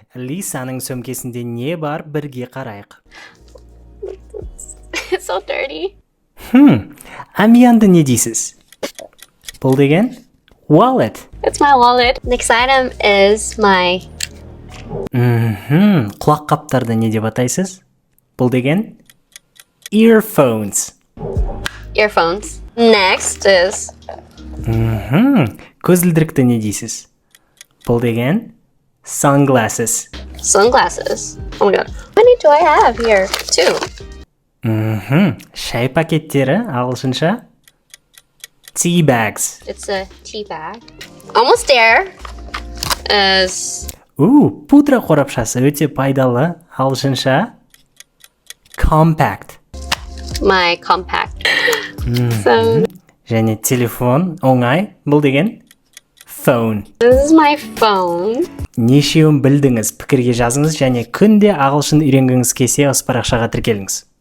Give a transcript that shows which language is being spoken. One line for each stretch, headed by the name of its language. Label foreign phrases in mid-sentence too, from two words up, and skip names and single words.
Kazakh: Лисаның сөмкесінде не бар, бірге қарайық.
English: It's so dirty.
Kazakh: Амиянды не дейсіз? Бұл деген?
English: Wallet. It's my wallet. Next item is my...
Kazakh: Құлақ қаптарды не деп атайсыз? Бұл деген?
English: Earphones. Earphones. Next is...
Kazakh: Көзілдірікті не дейсіз? Бұл деген?
English: Sunglasses. Sunglasses. Oh my god. How many do I have here? 2.
Kazakh: Шай пакеттері ағылшынша?
English: Tea bags. It's a tea bag. Almost there is...
Kazakh: Пудра қорапшасы өте пайдалы ағылшынша?
English: Compact. My compact. So...
Kazakh: Және телефон оңай, бұл деген?
English: Phone. This is my phone.
Kazakh: Нешеуін білдіңіз, пікірге жазыңыз және күнде ағылшын үйренгіңіз келсе осы парақшаға тіркеліңіз.